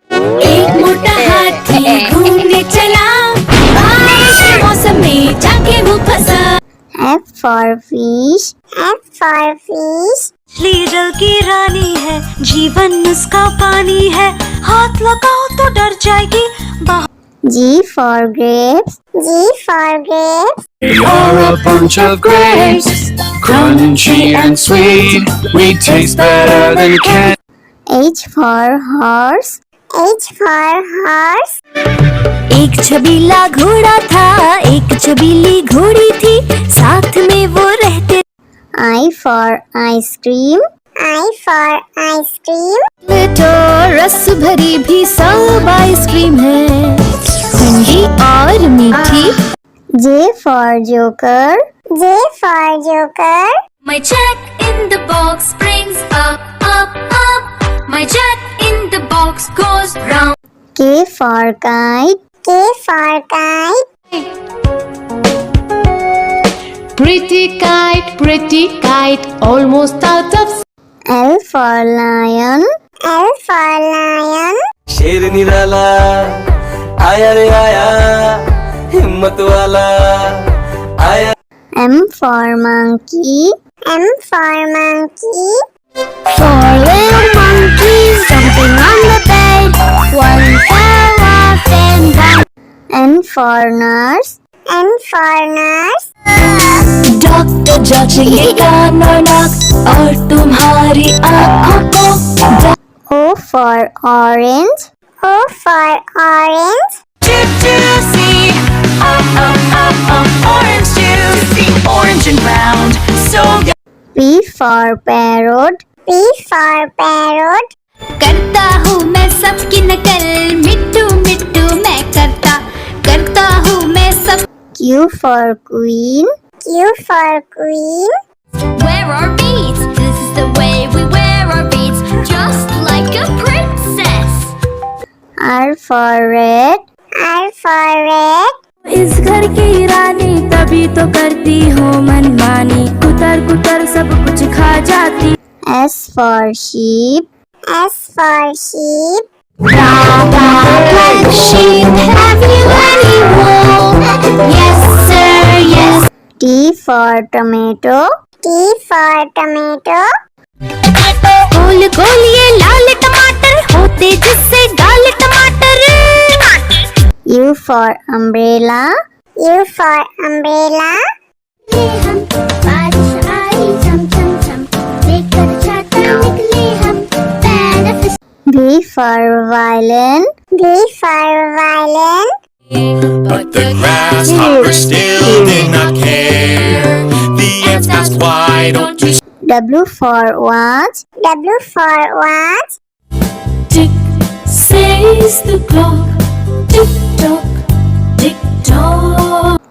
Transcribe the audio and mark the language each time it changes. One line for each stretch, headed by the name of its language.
Hindi: एक मोटा हाथी घूमने चला बारिश के मौसम में जाके वो फंसा।
English: F for fish. F for fish.
Hindi: मछली जल की रानी है जीवन उसका पानी है हाथ लगाओ तो डर जाएगी।
English: G for grapes. G for grapes. We are a bunch of grapes, crunchy and sweet. We taste better than candy. H for horse. H for horse.
Hindi: एक छबीला घोड़ा था एक छबीली घोड़ी थी साथ में वो रहते।
English: I for ice cream. I for ice cream.
Hindi: तो रस भरी भी सब आइसक्रीम है ठंडी और मीठी।
English: J for joker. J for joker. My jack in the box brings up up up. My jack in the box goes round. K for kite. K for kite. Pretty kite, almost out of. L for lion. L for lion.
Hindi: शेर निराला आया रे आया हिम्मत वाला आया।
English: M for monkey. M for monkey. Four little monkeys jumping on the bed. One fell off and down. N for nurse. N for nurse.
Hindi: Doctor जांचेंगे कान और नाक और तुम्हारी आँखों को।
English: O for orange. O for orange. Juicy, orange juicy, orange and round, so good. P for parrot. P for parrot.
Hindi: करता हूँ मैं सबकी नकल मिट्टू मिट्टू मैं करता हूँ मैं सब।
English: Q for queen. Q for queen. Wear our beads, this is the way we wear our beads, just like a princess. R for red. R for red.
Hindi: इस घर की रानी तभी तो करती हो मनमानी कुतर कुतर सब कुछ खा जाती।
English: S for sheep. S for sheep. Black sheep, have you any wool? Yes sir, yes. T for tomato. T for tomato.
Hindi: गोल गोल ये लाल टमाटर होते जिससे गाल टमाटर।
English: U for umbrella. U for umbrella.
Hindi: हम बारिश आई झम झम झम लेकर छाता निकले हम पैर
English: V for violin. V for violin. But the grasshoppers still did not care. The ants asked, why don't you W for watch. W for watch. Tick says the clock, tick tock, tick tock.